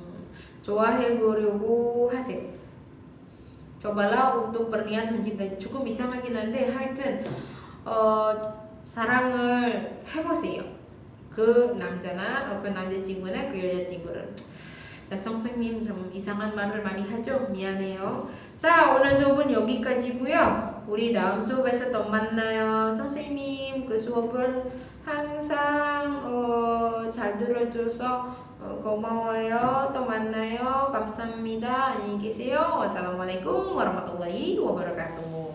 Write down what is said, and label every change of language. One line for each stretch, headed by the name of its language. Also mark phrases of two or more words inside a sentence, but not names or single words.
Korean: 좋아해보려고 하세요.
Indonesian: cobalah untuk berniat mencintai.
Korean: 조금 이상하긴 한데 하여튼 사랑을 해보세요. 그 남자나 그 남자친구나 그 여자친구를. 자, 성수님 좀 이상한 말을 많이 하죠? 미안해요. 자, 오늘 수업은 여기까지고요. 우리 다음 수업에서 또 만나요. 선생님 그 수업을 항상 잘 들어줘서 고마워요. 또 만나요. 감사합니다. 안녕히 계세요.
Arabic: والسلام عليكم ورحمة الله وبركاته.